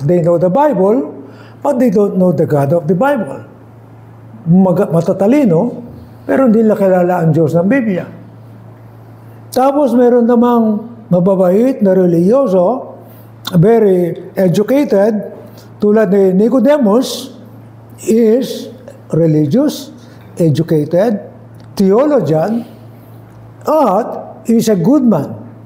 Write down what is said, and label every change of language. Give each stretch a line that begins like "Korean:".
English: They know the Bible, but they don't know the God of the Bible.
Filipino: Matatalino, pero hindi nila kilala ang Diyos ng Biblia. Tapos meron namang mababait na religyoso,
English: very educated,
Filipino: tulad ni Nicodemus,
English: is religious, educated, theologian,
Filipino: at
English: is a good man.